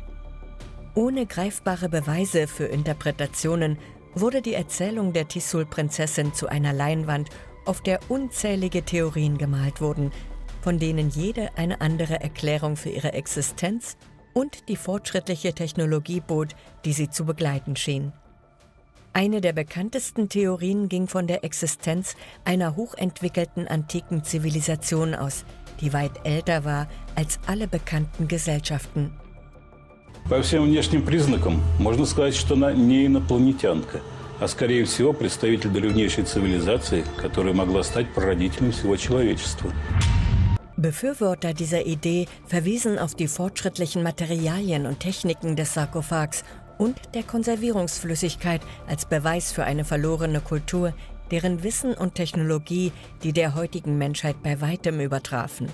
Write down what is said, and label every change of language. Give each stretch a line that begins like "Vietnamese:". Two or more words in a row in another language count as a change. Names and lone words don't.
German: Ohne greifbare Beweise für Interpretationen wurde die Erzählung der Tissoul-Prinzessin zu einer Leinwand, auf der unzählige Theorien gemalt wurden, von denen jede eine andere Erklärung für ihre Existenz und die fortschrittliche Technologie bot, die sie zu begleiten schien. Eine der bekanntesten Theorien ging von der Existenz einer hochentwickelten antiken Zivilisation aus, die weit älter war als alle bekannten Gesellschaften.
Russian: По всем внешним признакам можно сказать, что она не инопланетянка, а скорее всего представитель древнейшей цивилизации, которая могла стать прародителем всего человечества.
German: Befürworter dieser Idee verwiesen auf die fortschrittlichen Materialien und Techniken des Sarkophags und der Konservierungsflüssigkeit als Beweis für eine verlorene Kultur, deren Wissen und Technologie die der heutigen Menschheit bei weitem übertrafen.